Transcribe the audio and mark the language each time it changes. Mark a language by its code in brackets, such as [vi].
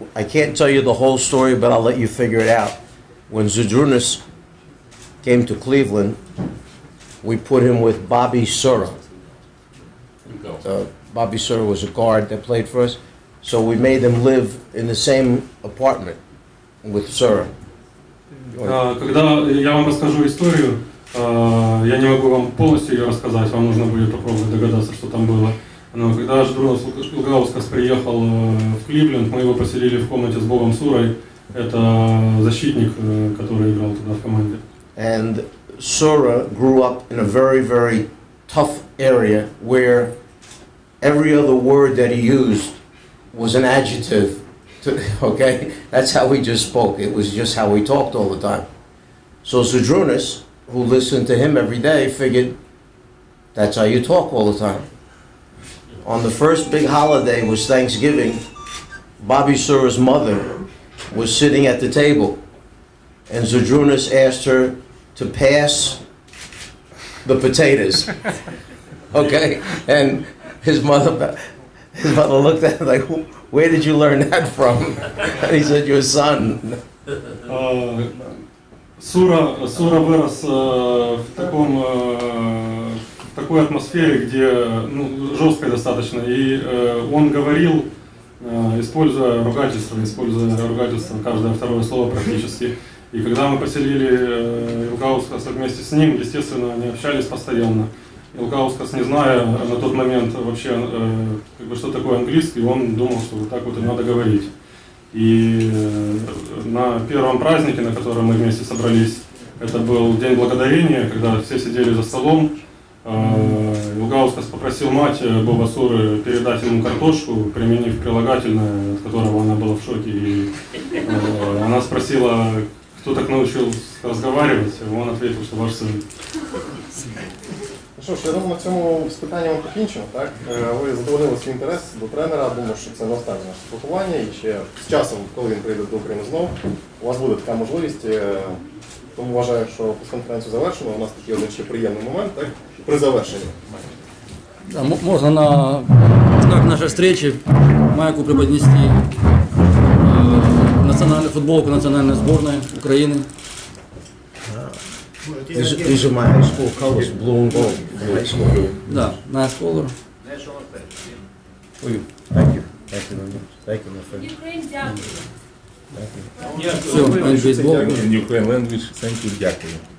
[en] I can't tell you the whole story, but I'll let you figure it out. When Zydrunas came to Cleveland, we put him with Bobby Sura. Bobby Sura was a guard that played for us. So we made them live in the same apartment with Sura. [ru] Когда я вам расскажу историю, я не могу вам полностью ее рассказать, вам нужно будет попробовать догадаться, что там было. Но когда Ждрунас Илгаускас приехал в Кливленд, мы его поселили в комнате с Бобом Сурой. Это защитник, который играл туда в команде. [en] And Sura grew up in a very, very tough area where every other word that he used was an adjective. Okay? That's how he just spoke. It was just how he talked all the time. So Zydrunas, who listened to him every day, figured that's how you talk all the time. On the first big holiday was Thanksgiving. Bobby Sura's mother was sitting at the table, and Zydrunas asked her to pass the potatoes. Okay? And his mother looked at him like, where did you learn that from? And he said, your son. [ru] Сура вырос в такой атмосфере, где жесткой достаточно, и он говорил, используя ругательство каждое второе слово практически. И когда мы поселили Илгаускаса вместе с ним, естественно, они общались постоянно. Илгаускас, не зная на тот момент вообще, что такое английский, он думал, что вот так вот и надо говорить. И на первом празднике, на котором мы вместе собрались, это был День Благодарения, когда все сидели за столом, Илгаускас попросил мать Боба Суры передать ему картошку, применив прилагательное, от которого она была в шоке. И она спросила, кто так научил разговаривать, и он ответил, что ваш сын. [uk] Що ж, я думаю, на цьому з питанням покінчимо, так? Ви задовольнили свій інтерес до тренера, думаю, що це не останнє наше спілкування, і ще з часом, коли він прийде до України знову, у вас буде така можливість, тому вважаю, що прес-конференцію завершено, у нас такий один ще приємний момент, так? При завершенні. [ru] Да, можно на знак нашей встречи Майку преподнести национальную футболку национальной сборной Украины. [en] These are my high school colors, blue and gold from high school. [ru] Да, [en] nice color. For you. Thank you. Thank you very much. Thank you, my friend. [uk] Ukraine, дякую. [ru] Все, [en] and baseball. In Ukraine language, thank you, дякую.